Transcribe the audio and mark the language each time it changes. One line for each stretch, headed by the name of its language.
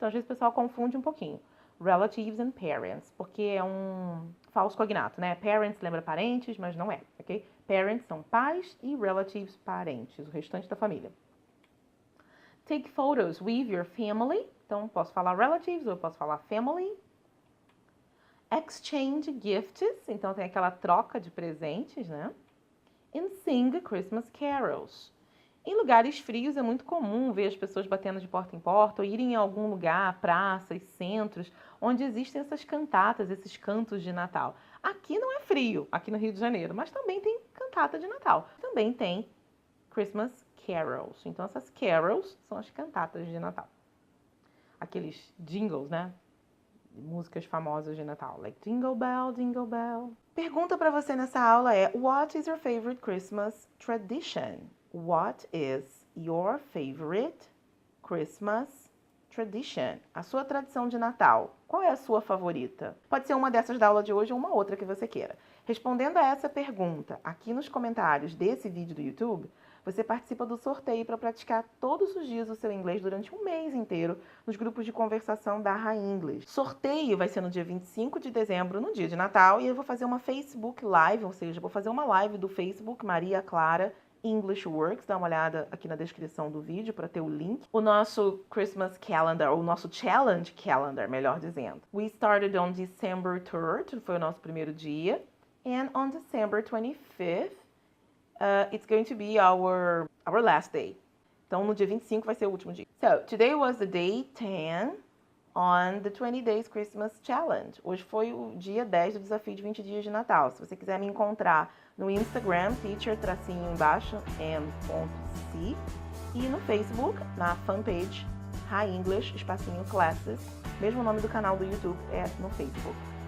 Portuguese: Então, às vezes o pessoal confunde um pouquinho.
English: Relatives and parents,
Portuguese: porque é um falso cognato, né? Parents lembra parentes, mas não é, ok? Parents são pais e relatives parentes, o restante da família.
English: Take photos with your family.
Portuguese: Então, posso falar relatives ou posso falar family.
English: Exchange gifts.
Portuguese: Então, tem aquela troca de presentes, né?
English: And sing Christmas carols.
Portuguese: Em lugares frios é muito comum ver as pessoas batendo de porta em porta ou irem em algum lugar, praças, centros, onde existem essas cantatas, esses cantos de Natal. Aqui não é frio, aqui no Rio de Janeiro, mas também tem cantata de Natal. Também tem Christmas carols. Então, essas carols são as cantatas de Natal. Aqueles jingles, né? Músicas famosas de Natal,
English: like Jingle Bell, Jingle Bell.
Portuguese: Pergunta para você nessa aula é:
English: What is your favorite Christmas tradition? What is your favorite Christmas tradition?
Portuguese: A sua tradição de Natal. Qual é a sua favorita? Pode ser uma dessas da aula de hoje ou uma outra que você queira. Respondendo a essa pergunta aqui nos comentários desse vídeo do YouTube, você participa do sorteio para praticar todos os dias o seu inglês durante um mês inteiro nos grupos de conversação da High English. Sorteio vai ser no dia 25 de dezembro, no dia de Natal, e eu vou fazer uma Facebook Live, ou seja, vou fazer uma live do Facebook Maria Clara English Works. Dá uma olhada aqui na descrição do vídeo para ter o link. O nosso Christmas Calendar, ou o nosso Challenge Calendar, melhor dizendo.
English: We started on December 3rd,
Portuguese: foi o nosso primeiro dia,
English: and on December 25th, it's going to be our last day.
Portuguese: Então, no dia 25 vai ser o último dia.
English: So, today was the day 10 on the 20 Days Christmas Challenge.
Portuguese: Hoje foi o dia 10 do desafio de 20 dias de Natal. Se você quiser me encontrar no Instagram, teacher_embaixo m.c, e no Facebook, na fanpage Hi English, espacinho Classes. Mesmo nome do canal do YouTube é no Facebook.